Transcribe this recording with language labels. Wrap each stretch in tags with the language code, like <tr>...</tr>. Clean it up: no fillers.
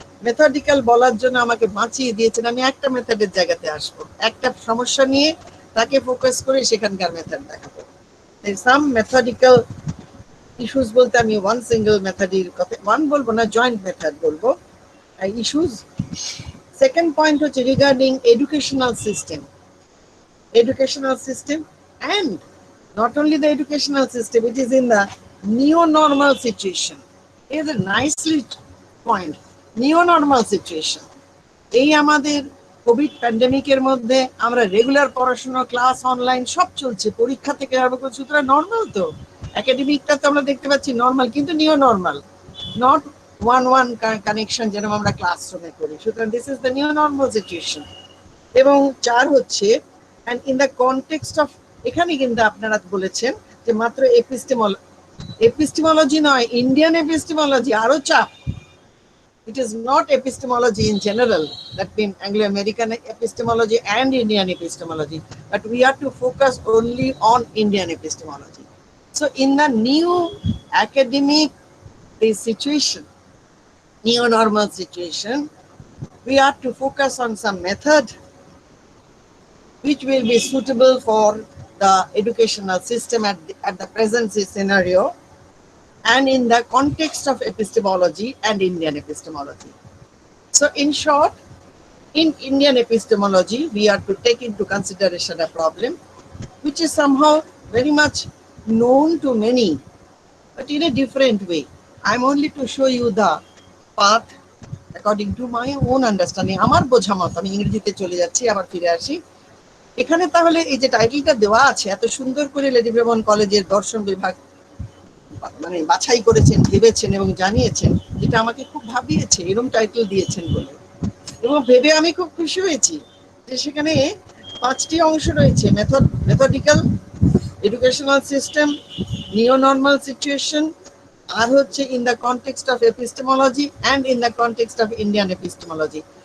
<bn>Methodical বলার জন্য আমাকে বাঁচিয়ে দিয়েছেন, আমি একটা মেথডের জায়গাতে আসবো, একটা সমস্যা নিয়ে তাকে ফোকাস করে সেখানকার মেথড দেখাবো। সাম মেথডিক্যাল ইস্যুস বলতে আমি ওয়ান সিঙ্গেল মেথডের কথা, ওয়ান বলবো না, জয়েন্ট মেথড বলবো ইস্যুস। সেকেন্ড পয়েন্ট হচ্ছে</bn> <en>Regarding educational system. Educational system, and not only the educational system, it is in the neo-normal situation. It is a nicely point, neo-normal situation.</en> <bn>এই আমাদের Covid প্যান্ডেমিকের মধ্যে আমরা regular পড়াশোনা, class online সব চলছে, পরীক্ষা থেকে আরম্ভ করে, সুতরাং নর্মাল তো একাডেমিকটা তো আমরা দেখতে পাচ্ছি নর্মাল, কিন্তু নিও নর্মাল,</bn> <en>not one connection</en> <bn>যেরকম আমরা ক্লাসরুমে করি। সুতরাং</bn> <en>This is the neo normal situation.</en> <bn>এবং 4 হচ্ছে</bn> <en>and in the context of,</en> <bn>এখানে কিন্তু আপনারা বলেছেন যে মাত্র এপিস্টেমোলজি নয়, ইন্ডিয়ান এপিস্টেমোলজি আরো চাপ।</bn> <en>It is not epistemology in general, that means Anglo-American epistemology and Indian epistemology, but we have to focus only on Indian epistemology. So in the new academic situation, neo-normal situation, we have to focus on some method which will be suitable for the educational system at the present scenario, and in the context of epistemology and Indian epistemology. So in short, in Indian epistemology, we are to take into consideration a problem which is somehow very much known to many, but in a different way. I'm only to show you the path according to my own understanding.</en> <bn>আমার বোঝা মত, আমি ইংরেজিতে চলে যাচ্ছি, আবার ফিরে আসি। এখানে তাহলে এই যে টাইটেলটা দেওয়া আছে, এত সুন্দর করে লেডি ব্রেবোর্ন কলেজের দর্শন বিভাগ মানে বাছাই করেছেন, ভেবেছেন এবং জানিয়েছেন, যেটা আমাকে খুব ভাবিয়েছে এরকম টাইটেল দিয়েছেন বলে। এবং ভেবে আমি খুব খুশি হয়েছি যে সেখানে 5টি অংশ রয়েছে, মেথডিক্যাল, এডুকেশনাল সিস্টেম, নিও নর্মাল সিচুয়েশন, আর হচ্ছে</bn> <en>In the context of epistemology and in the context of Indian epistemology.</en>